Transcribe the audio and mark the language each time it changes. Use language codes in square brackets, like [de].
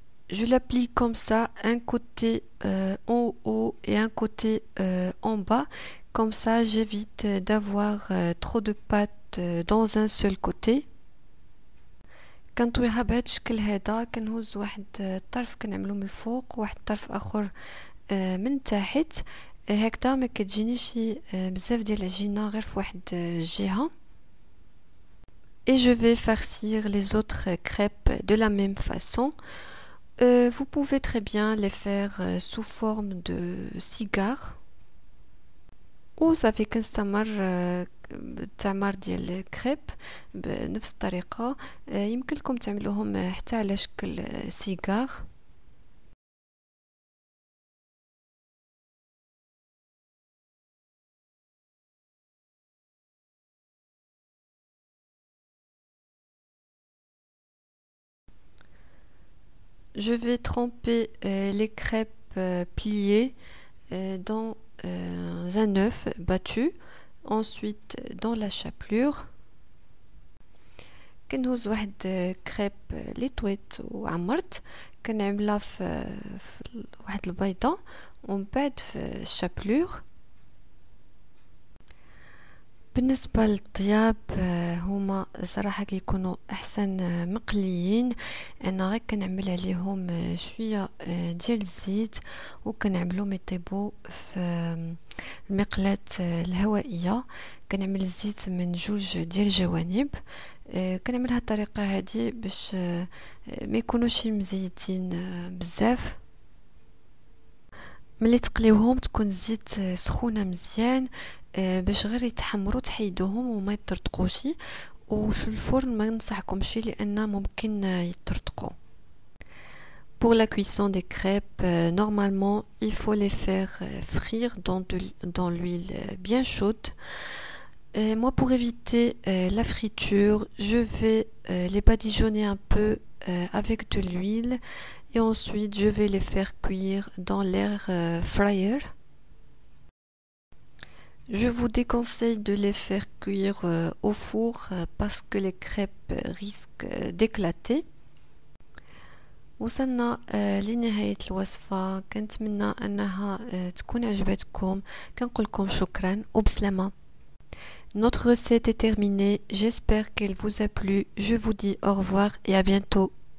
[fr] Je la plie comme ça, un côté en haut et un côté en bas. Comme ça, j'évite d'avoir trop de pâte dans un seul côté. [ar] كنطويها بهذا الشكل هذا. كنهز واحد الطرف كنعملو من الفوق وواحد الطرف اخر من تحت. هكذا ما كتجينيش بزاف ديال العجينه غير في واحد الجهه. [fr] Et je vais farcir les autres crêpes de la même façon. Vous pouvez très bien les faire sous forme de cigare. [ar] وصافي كنستمر التعمار ديال الكريب بنفس الطريقة. يمكن لكم تعملوهم حتى على شكل سيجار. [fr] Je vais tremper les crêpes pliées dans un œuf battu, ensuite dans la chapelure. [ar] كنهز واحد كريب اللي طويت وعمرت كنعملها في واحد البيضه ومن بعد في الشابلور. بالنسبه للطياب هما صراحه كيكونوا احسن مقليين. انا غير كنعمل عليهم شويه ديال الزيت وكنعملهم يطيبوا في المقلاة الهوائيه. كنعمل الزيت من جوج ديال الجوانب. كنعمل هاد الطريقه هذه باش ما يكونوش مزيتين بزاف. ملي تقليوهم تكون الزيت سخونه مزيان باش غير يتحمروا تحيدوهم وما يطرطقوش. وفي الفرن ما ننصحكمش لان ممكن يطرطقوا. [fr] Pour la cuisson des crêpes, normalement, il faut les faire frire dans l'huile bien chaude. Moi, pour éviter la friture, je vais les badigeonner un peu avec de l'huile et ensuite je vais les faire cuire dans l'air fryer. Je vous déconseille de les faire cuire au four parce que les crêpes risquent d'éclater. [ar] وصلنا لنهاية الوصفة. كنتمنى أنها تكون عجبتكم. كنقولكم شكرا وبسلامة. [fr] Notre recette est terminée. J'espère qu'elle vous a plu. Je vous dis au revoir et à bientôt.